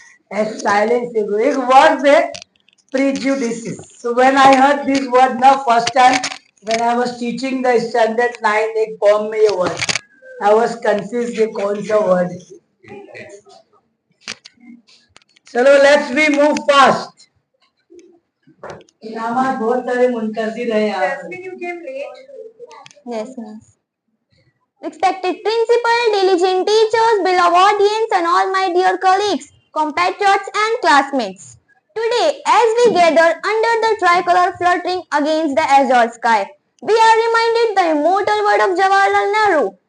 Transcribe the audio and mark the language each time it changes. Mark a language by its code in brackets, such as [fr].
[en] As silent as एक word है prejudices. So when I heard this word now first time when I was teaching the standard 9 एक poem में ये word, I was confused [hi] ये कौन सा [en] word है. चलो let's we move fast. [hi] इनामात बहुत सारे मुंतजिर हैं यहाँ. [en] Jasmine, you came late. Yes, miss. Respected principal, diligent teachers, beloved audience, and all my dear colleagues, compatriots, and classmates. Today, as we gather under the tricolor fluttering against the azure sky, we are reminded the immortal word of Jawaharlal Nehru.